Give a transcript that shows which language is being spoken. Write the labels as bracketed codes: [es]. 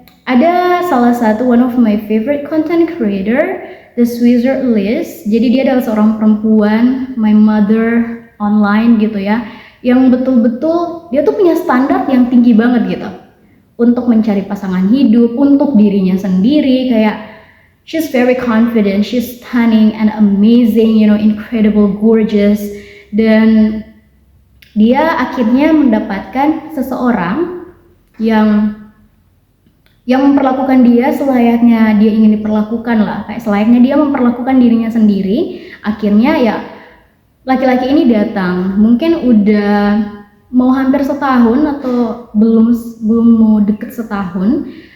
[id] Ada salah satu [en] one of my favorite content creator, The Wizard Liz. [id] Jadi dia adalah seorang perempuan, [en] my mother online [id] gitu ya, yang betul-betul dia tuh punya standar yang tinggi banget gitu untuk mencari pasangan hidup, untuk dirinya sendiri. Kayak [en] she's very confident, she's stunning and amazing, you know, incredible, gorgeous. [id] Dan dia akhirnya mendapatkan seseorang yang memperlakukan dia selayaknya dia ingin diperlakukan lah, kayak selayaknya dia memperlakukan dirinya sendiri. Akhirnya ya laki-laki ini datang, mungkin udah mau hampir setahun atau belum mau deket setahun.